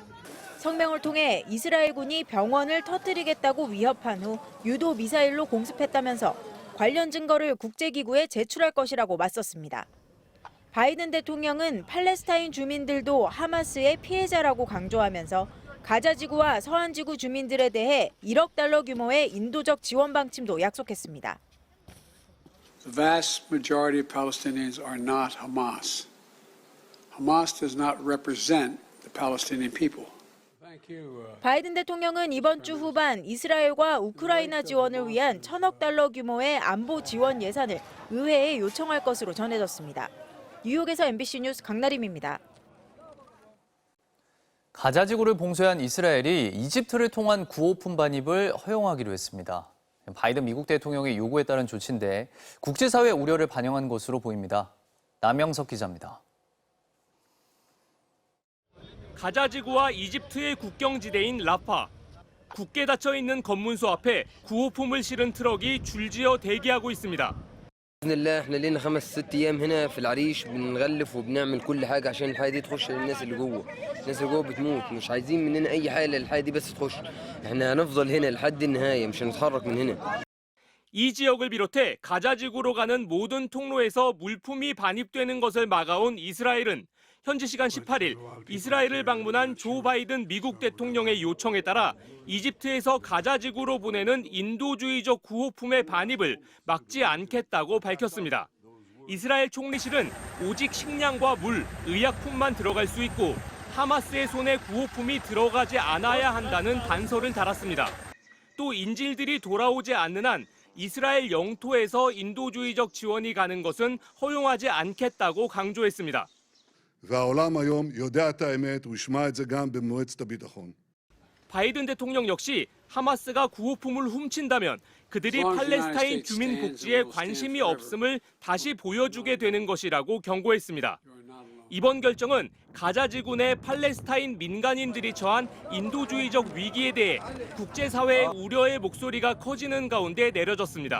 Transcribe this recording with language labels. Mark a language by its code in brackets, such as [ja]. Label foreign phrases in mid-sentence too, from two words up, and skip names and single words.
[ko] 성명을 통해 이스라엘군이 병원을 터뜨리겠다고 위협한 후 유도 미사일로 공습했다면서 관련 증거를 국제기구에 제출할 것이라고 맞섰습니다. 바이든 대통령은 팔레스타인 주민들도 하마스의 피해자라고 강조하면서 가자지구와 서안지구 주민들에 대해 1억 달러 규모의 인도적 지원 방침도 약속했습니다. [en] The vast majority of Palestinians are not Hamas. Hamas does not represent the Palestinian people. [ko] 바이든 대통령은 이번 주 후반 이스라엘과 우크라이나 지원을 위한 1,000억 달러 규모의 안보 지원 예산을 의회에 요청할 것으로 전해졌습니다. 뉴욕에서 MBC 뉴스 강나림입니다. 가자지구를 봉쇄한 이스라엘이 이집트를 통한 구호품 반입을 허용하기로 했습니다. 바이든 미국 대통령의 요구에 따른 조치인데 국제사회의 우려를 반영한 것으로 보입니다. 남영석 기자입니다. 가자지구와 이집트의 국경지대인 라파. 굳게 닫혀있는 검문소 앞에 구호품을 실은 트럭이 줄지어 대기하고 있습니다. [ar] باذن الله احنا لنا 5-6 ايام هنا في العريش بنغلف وبنعمل كل حاجه عشان الحاجه دي تخش للناس اللي جوه. الناس اللي جوه بتموت مش عايزين مننا اي حاجه للحاجه دي بس تخش. احنا هنفضل هنا لحد النهايه مش هنتحرك من هنا. [ko] 이 지역을 비롯해 가자지구로 가는 모든 통로에서 물품이 반입되는 것을 막아온 이스라엘은 현지 시간 18일 이스라엘을 방문한 조 바이든 미국 대통령의 요청에 따라 이집트에서 가자지구로 보내는 인도주의적 구호품의 반입을 막지 않겠다고 밝혔습니다. 이스라엘 총리실은 오직 식량과 물, 의약품만 들어갈 수 있고 하마스의 손에 구호품이 들어가지 않아야 한다는 단서를 달았습니다. 또 인질들이 돌아오지 않는 한 이스라엘 영토에서 인도주의적 지원이 가는 것은 허용하지 않겠다고 강조했습니다. [he] והעולם היום יודע את האמת, הוא ישמע את זה גם במועצת הביטחון. [ko] 바이든 대통령 역시 하마스가 구호품을 훔친다면 그들이 팔레스타인 주민 복지에 관심이 없음을 다시 보여주게 되는 것이라고 경고했습니다. 이번 결정은 가자지구 내 팔레스타인 민간인들이 처한 인도주의적 위기에 대해 국제사회의 우려의 목소리가 커지는 가운데 내려졌습니다.